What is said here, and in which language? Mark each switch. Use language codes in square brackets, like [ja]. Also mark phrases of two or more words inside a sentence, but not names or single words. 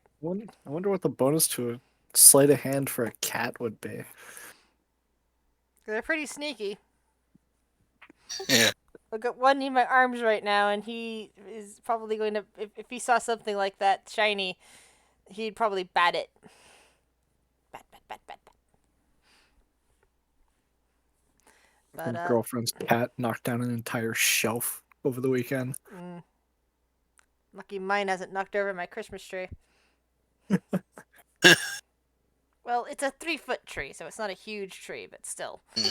[en] I wonder what the bonus to a sleight of hand for a cat would be. They're pretty sneaky. Yeah. I've got one in my arms right now, and he is probably going to. If he saw something like that shiny, he'd probably bat it. Bat, bat, bat, bat, bat. My But girlfriend's cat knocked down an entire shelf over the weekend. Lucky mine hasn't knocked over my Christmas tree. Well, it's a 3-foot tree, so it's not a huge tree, but still.